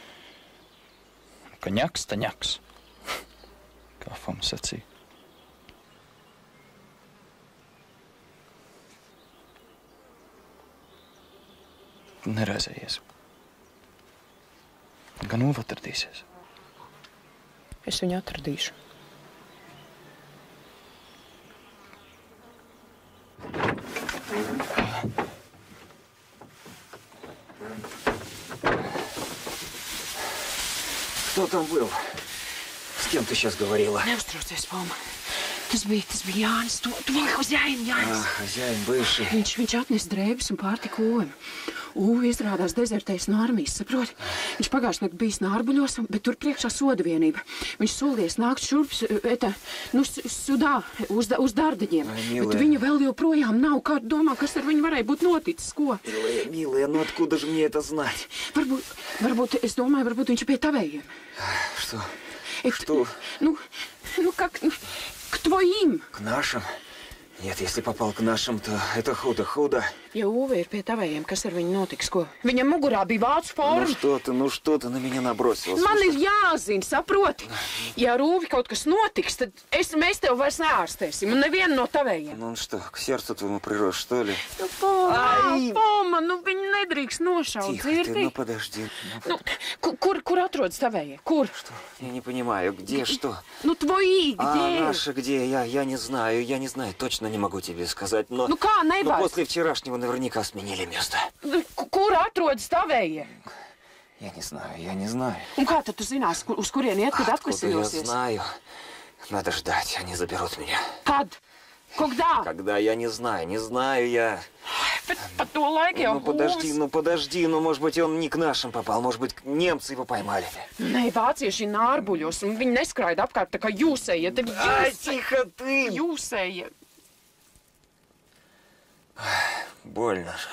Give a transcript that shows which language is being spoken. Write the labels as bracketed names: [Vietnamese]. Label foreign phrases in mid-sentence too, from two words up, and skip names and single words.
[Latvian] Ka ņaks, ta ņaks. Kā Foma sacīja. Neraizējies. Gan Uvi atradīsies. Es viņu atradīšu. [Russian] Кто там был? С кем ты сейчас говорила? [Latvian] Neuztraucies, Foma. Tas bija Jānis. Tu viņu hozjaini, Jānis. [Russian] Хозяин бывший. [Latvian] Viņš atnes drēbes un pārtika Uvim. Uvi izrādās dezertējis no armijas, saproti? Viņš pagājušajā naktī bijis Nārbuļos, bet tur priekšā soda vienība. Viņš solies nākt šurp, sudā, uz Dardaņiem. Bet viņa vēl joprojām nav. Kā domā, kas ar viņu varēja būt noticis? Ko? [Russian] Милая, ну откуда же мне это знать? [Latvian] Varbūt, es domāju, varbūt viņš ir pie tavējiem. [Russian] Что? Что? Ну, как... К твоим. К нашим? Нет, если попал к нашим, то это худо. [Latvian] Ja Uvi ir pie tavējiem, kas ar viņu notiks? Ko? Viņam mugurā bija vācu forma. [Russian] Ну что ты на меня набросилась? [Latvian] Man ir jāzina, saproti. Ja ar Uvi kaut kas notiks, tad mēs tev vairs neārstēsim. Un nevienu no tavējiem. [Russian] Ну что, к сердцу твоему прирос, что ли? [Latvian] Nu, Foma, viņu nedrīkst nošaut, dzirdi? [Russian] Тихо ты, ну подожди. [Latvian] Nu, kur atrodas tavējie? Kur? [Russian] Что? Я не понимаю, где, что? Ну, твои, где? А наши где? Я не знаю, точно не могу тебе сказать, но... Ну, [Latvian] kā nevar? [Russian] Но после вчерашнего наверняка сменили место. [Latvian] Kur atrodas tavējie? [Russian] Я не знаю. [Latvian] Un kā tad tu zinās, uz kurieni iet, kad atklisinosies? [Russian] Я знаю. Надо ждать, они заберут меня. [Latvian] Kad? Когда? [Russian] Когда, я не знаю я. [Latvian] Par to laiku jau [Russian] Подожди, может быть, он не к нашим попал, может быть, немцы его поймали. [Latvian] Nē, vācieši nārbuļos, un viņi neskraida apkārt tā kā jūsēja. [Russian] Тихо ты! [Latvian] Jūsēja. [Russian] Больно же.